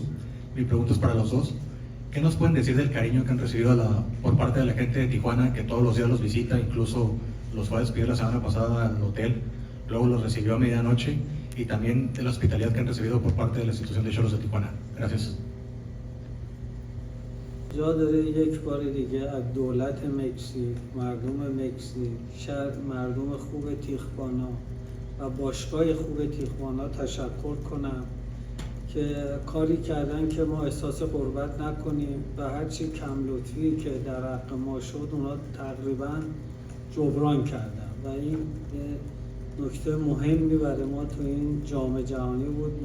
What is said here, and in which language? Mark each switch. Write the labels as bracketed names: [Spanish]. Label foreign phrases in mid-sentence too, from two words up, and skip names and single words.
[Spanish] Mi pregunta es para los dos. ¿Qué nos pueden decir del cariño que han recibido por parte de la gente de Tijuana, que todos los días los visita, incluso los fue a despedir la semana pasada al hotel, luego los recibió a medianoche, y también de la hospitalidad que han recibido por parte de la institución de Xolos de Tijuana? Gracias. [Persian] جا داره یک بار دیگه از دولت مکزیک، مردم مکزیک، مردم خوب تیخوانا و باشگاه خوب تیخوانا تشکر کنم که کاری کردن که ما احساس غربت نکنیم و هرچی کم لطفی که در حق ما شد اونا تقریبا جبران کردن و این نکته مهمی برای ما تو این جام جهانی بود.